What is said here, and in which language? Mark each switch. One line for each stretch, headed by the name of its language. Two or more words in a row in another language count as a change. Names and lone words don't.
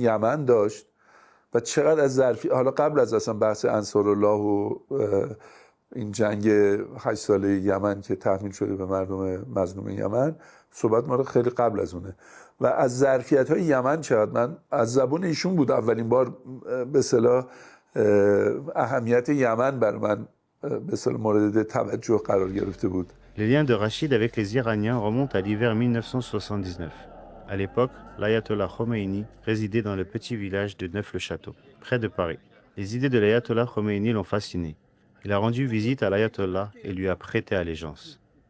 Persian: یمن داشت و چقدر از ظرفی، حالا قبل از اصلا بحث انصارالله و این جنگ 8 ساله یمن که تحمیل شده به مردم مظلوم یمن، صحبت ما رو خیلی قبل از اونه و از ظرفیت‌های یمن چقدر من از زبون ایشون بود اولین بار به اصطلاح اهمیت یمن بر من به اصطلاح مورد توجه قرار گرفته بود.
French: Les liens de Rachid avec les Iraniens remontent à l'hiver 1979. À l'époque, l'ayatollah Khomeini résidait dans le petit village de Neuf-le-Château, près de Paris. Les idées de l'ayatollah Khomeini l'ont fasciné. Il a rendu visite à l'ayatollah et lui a prêté allégeance.